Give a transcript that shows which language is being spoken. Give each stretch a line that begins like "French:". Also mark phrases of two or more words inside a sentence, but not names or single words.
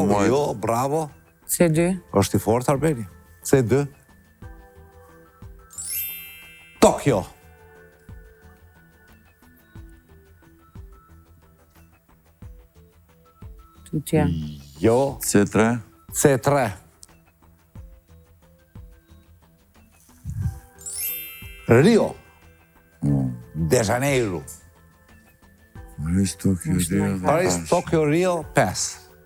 Albanian: Muaj. jo, bravo. C2. Është i fort, Arbeni. C2. Tokyo. Tutje. Jo. C3. C3. Rio. De Janeiro. Paris, Tokyo, Rio. Paris, Tokyo, Rio, 5.